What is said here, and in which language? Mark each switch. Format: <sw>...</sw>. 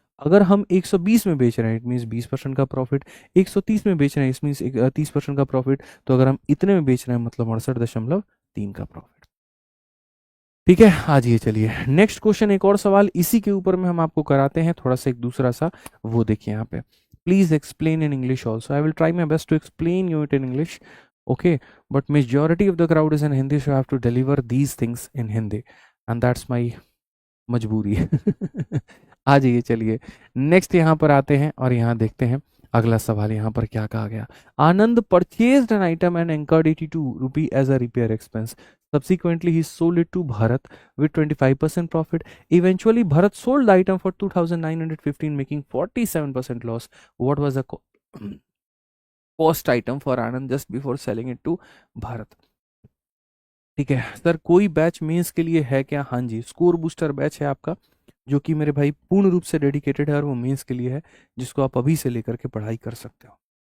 <hi>अगर हम 120 में बेच रहे हैं</hi> <en>it means</en> <hi>20% का प्रॉफिट, 130 में बेच रहे हैं</hi> <en>इस मीन्स</en> <hi>30% का प्रॉफिट, तो अगर हम इतने में बेच रहे हैं मतलब 68.3 का प्रॉफिट। ठीक है, आज ये चलिए नेक्स्ट क्वेश्चन, एक और सवाल इसी के ऊपर में हम आपको कराते हैं थोड़ा सा एक दूसरा सा, वो देखिए यहाँ पे।</hi> <en>Please explain in English also. I will try my best to explain you it in English. Okay, but majority of the crowd is in Hindi, so I have to deliver these things in Hindi, and that's my</en> <hi>मजबूरी। आ जाइए, चलिए next यहाँ पर आते हैं और यहाँ देखते हैं अगला सवाल यहाँ पर क्या कहा गया।</hi> <en>Anand purchased an item and incurred 82 rupee as a repair expense. Subsequently, he sold it to Bharat with 25% profit. Eventually, Bharat sold the item for 2,915, making 47% loss. What was the cost item for Anand just before selling it to Bharat?</en> <hi>ठीक है sir, कोई batch mains के लिए है क्या? हाँ जी, score booster batch है आपका, जो कि मेरे भाई पूर्ण रूप से डेडिकेटेड है और वो मेंस के लिए है, जिसको आप अभी से लेकर के पढ़ाई कर सकते हो।</hi>